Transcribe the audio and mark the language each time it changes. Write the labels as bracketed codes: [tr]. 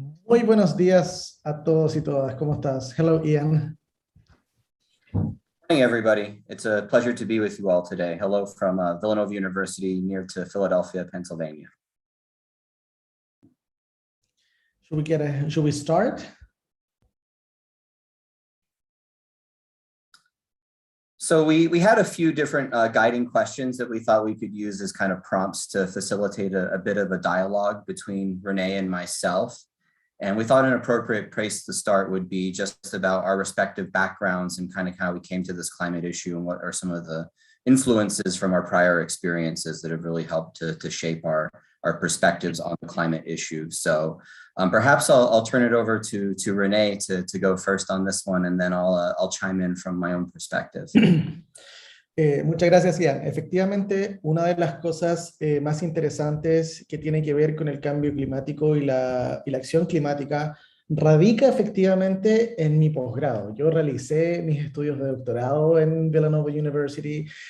[es] Muy buenos días a todos y todas. ¿Cómo estás? [en] Hello, [es] Ian. [en] Good morning, everybody. It's a pleasure to be with you all today. Hello from Villanova University near to Philadelphia, Pennsylvania. Should we start? So we had a few different guiding questions that we thought we could use as kind of prompts to facilitate a bit of a dialogue between Renee and myself. And we thought an appropriate place to start would be just about our respective backgrounds and kind of how we came to this climate issue and what are some of the influences from our prior experiences that have really helped to shape our perspectives on the climate issue. So perhaps I'll turn it over to Renee to go first on this one, and then I'll chime in from my own perspective. [es] Muchas gracias, Ian. Efectivamente, una de las cosas más interesantes que tiene que ver con el cambio climático y la acción climática radica efectivamente en mi posgrado. Yo realicé mis estudios de doctorado en Villanova University.